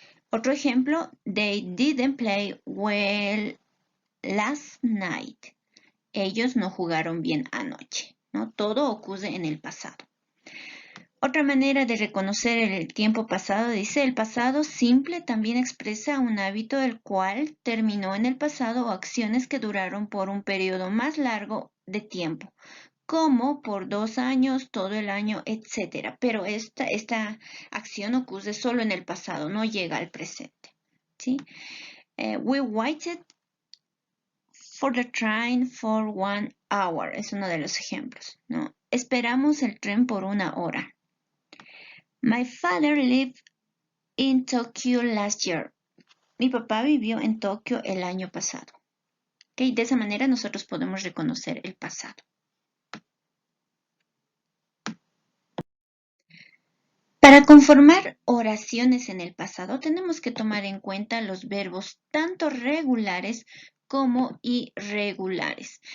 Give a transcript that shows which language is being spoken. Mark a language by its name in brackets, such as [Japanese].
[Spanish] Otro ejemplo, [English] they didn't play well last night. [Spanish] Ellos no jugaron bien anoche. ¿No? Todo ocurre en el pasado. Otra manera de reconocer el tiempo pasado dice, el pasado simple también expresa un hábito el cual terminó en el pasado o acciones que duraron por un periodo más largo de tiempo, como por 2 años, todo el año, etc. Pero esta acción ocurre solo en el pasado, no llega al presente. ¿Sí? [English] We waited for the train for 1 hour. [Spanish] Es uno de los ejemplos. ¿No? Esperamos el tren por 1 hora. [English] My father lived in Tokyo last year. [Spanish] Mi papá vivió en Tokio el año pasado. ¿Okay? De esa manera nosotros podemos reconocer el pasado. Para conformar oraciones en el pasado tenemos que tomar en cuenta los verbos tanto regulares como irregulares.